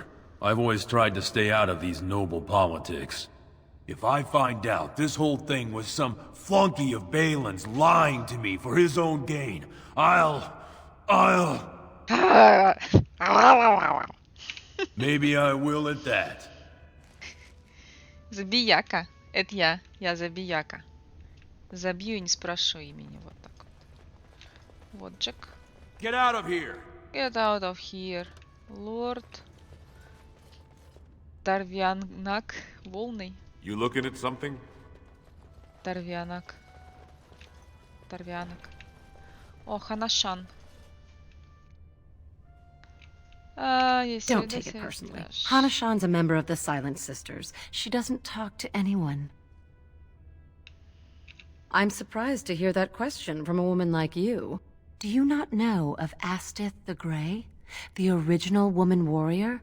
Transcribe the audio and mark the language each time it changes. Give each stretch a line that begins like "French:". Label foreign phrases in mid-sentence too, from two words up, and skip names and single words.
English: I've always tried to stay out of these noble politics. If I find out this whole thing was some flunky of Balin's lying to me for his own gain, Maybe I will at that.
Russian: Забияка. Это я. Я забияка. Забью и не спрошу имени. Вот так вот. Вот Джек.
English: Get out of here. Get out of here.
Russian: Лорд Тарвианак. Волный.
English: You looking at something?
Russian: Тарвианак. Тарвианак. О, Ханашан.
English: Don't take it personally. Hanashan's a member of the Silent Sisters. She doesn't talk to anyone. I'm surprised to hear that question from a woman like you. Do you not know of Astith the Grey? The original woman warrior?